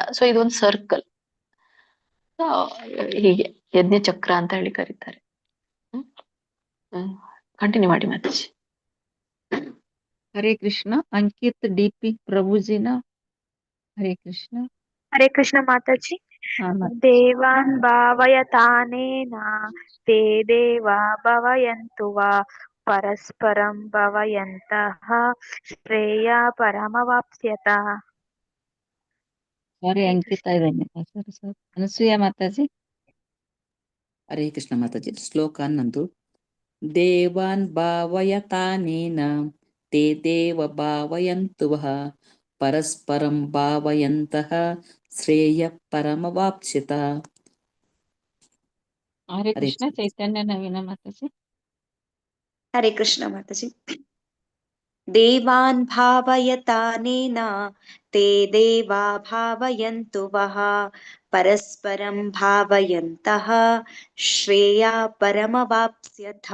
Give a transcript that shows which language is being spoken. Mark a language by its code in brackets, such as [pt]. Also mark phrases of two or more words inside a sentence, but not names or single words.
[kn] ಸೊ ಇದೊಂದು ಸರ್ಕಲ್. ಹೀಗೆ ಯಜ್ಞ ಚಕ್ರ ಅಂತ ಹೇಳಿ ಕರೀತಾರೆ. ಕಂಟಿನ್ಯೂ ಮಾಡಿ ಮತ್ತೆ. ಹರೇ ಕೃಷ್ಣ. ಅಂಕಿತ್ ಡಿಪಿ ಪ್ರಭುಜಿನ. ಹರೇ ಕೃಷ್ಣ. ಹರೇ ಕೃಷ್ಣ ಮಾತಾಜಿ. [sa] ದೇವಾನ್ ಭಾವಯತಾನೇನ ತೇ ದೇವಾ ಭಾವಯಂತು ವಾ ಪರಸ್ಪರಂ ಭಾವಯಂತಃ ಶ್ರೇಯ ಪರಮವಾಪ್ಸ್ಯತ. [kn] ಸಾರಿ ಅಂಕಿತ ಇದ್ದಾನೆ. ಸರಿ. ಅನಸೂಯ ಮಾತಾಜಿ. ಹರೇ ಕೃಷ್ಣ ಮಾತಾಜಿ. ಶ್ಲೋಕ 11. [sa] ದೇವಾನ್ ಭಾವಯತಾನೇನ ತೇ ದೇವ ಭಾವಯಂತು ವಃ ಪರಸ್ಪರಂ ಭಾವಯಂತಹ ಶ್ರೇಯ ಪರಮವಾಪ್ಸ್ಯತ. [kn] ಹರೇ ಹರೇ ಕೃಷ್ಣ. ಚೈತನ್ಯ ನವೀನ ಮಾತಾಜಿ. ಹರೇ ಕೃಷ್ಣ ಮಾತಾಜಿ. [sa] ದೇವಾನ್ ಭಾವಯತಾನೇನ ತೇ ದೇವಾ ಭಾವಯಂತು ವಃ ಪರಸ್ಪರಂ ಭಾವಯಂತಹ ಶ್ರೇಯ ಪರಮವಾಪ್ಸ್ಯಥ.